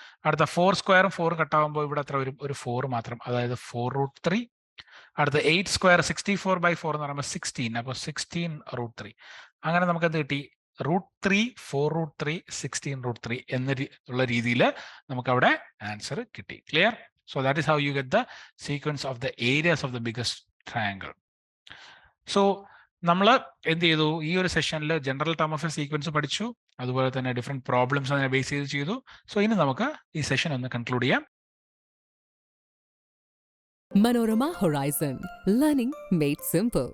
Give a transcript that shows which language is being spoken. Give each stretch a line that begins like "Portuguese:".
Malayalam: അടുത്ത 4 സ്ക്വയറും 4ഉം കട്ടാവുമ്പോൾ ഇവിടെ എത്ര വരും? ഒരു 4 മാത്രം, അതായത് 4√3. അടുത്ത 8 സ്ക്വയർ 64/4 എന്ന് പറയുമ്പോൾ 16, അപ്പോൾ 16√3. അങ്ങനെ നമുക്ക് എന്ത് കിട്ടി? √3, 4√3, 16√3 എന്നുള്ള രീതിയിൽ നമുക്ക് അവിടെ ആൻസർ കിട്ടി. Clear?
English: So that is how you get the sequence of the areas of the biggest triangle.
Malayalam: So നമ്മൾ എന്ത് ചെയ്തു? ഈ ഒരു സെഷനിൽ general term of A sequence പഠിച്ചു, അതുപോലെ തന്നെ ഡിഫറെന്റ് പ്രോബ്ലംസ് അതിനെ ബേസ് ചെയ്ത് ചെയ്തു. സോ ഇനി നമുക്ക് ഈ സെഷൻ ഒന്ന് കൺക്ലൂഡ് ചെയ്യാം.
English: Manorama Horizon, learning made simple.